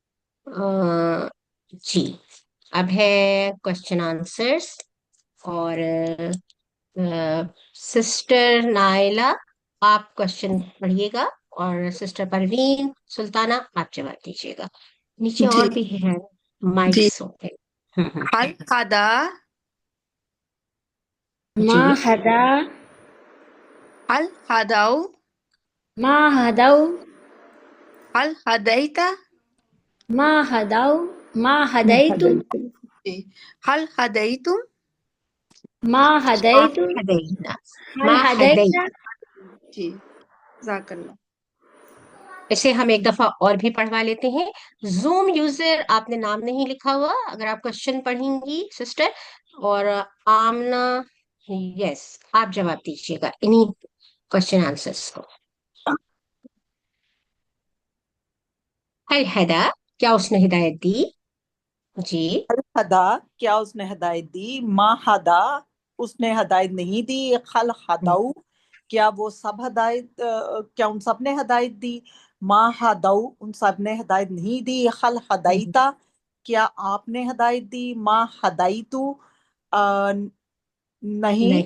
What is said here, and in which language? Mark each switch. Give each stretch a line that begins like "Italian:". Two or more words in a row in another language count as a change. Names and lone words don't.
Urdu: جی، اب ہے کویسچن آنسرز. اور سسٹر نائلہ آپ کویسچن پڑھیے گا، اور سسٹر پروین سلطانہ آپ جواب دیجیے گا. نیچے جی اور بھی ہے جی. مائکس ہوتے ہیں.
Arabic: هل هدى, ما
Urdu: جی,
Arabic: هدى, هل هدوا, ما هدوا, هل هديتَ, ما هدوا، ما
Urdu: میں
Arabic: هديتُ, هديتم. جي، هل هديتم. ما ما هديتُ, هدينا, هل ما هدى. هديتَ.
Urdu: جی، جزاک اللہ. اسے ہم ایک دفعہ اور بھی پڑھوا لیتے ہیں. زوم یوزر آپ نے نام نہیں لکھا ہوا، اگر آپ کویسچن پڑھیں گی سسٹر. اور آمنہ، یس آپ جواب دیجیے گا انہی کویسچن آنسرز کو.
Arabic: هل هدى,
Urdu: کیا اس نے ہدایت دی? جی.
Arabic: هل هدى
Urdu: کیا اس نے ہدایت دی.
Arabic: ما هدى
Urdu: اس نے ہدایت نہیں دی.
Arabic: هل هدوا
Urdu: کیا وہ سب ہدایت کیا ان سب نے ہدایت دی.
Arabic: ما هدوا
Urdu: ان سب نے ہدایت نہیں دی.
Arabic: هل هديتَ
Urdu: کیا آپ نے ہدایت دی.
Arabic: ما هديتُ
Urdu: نہیں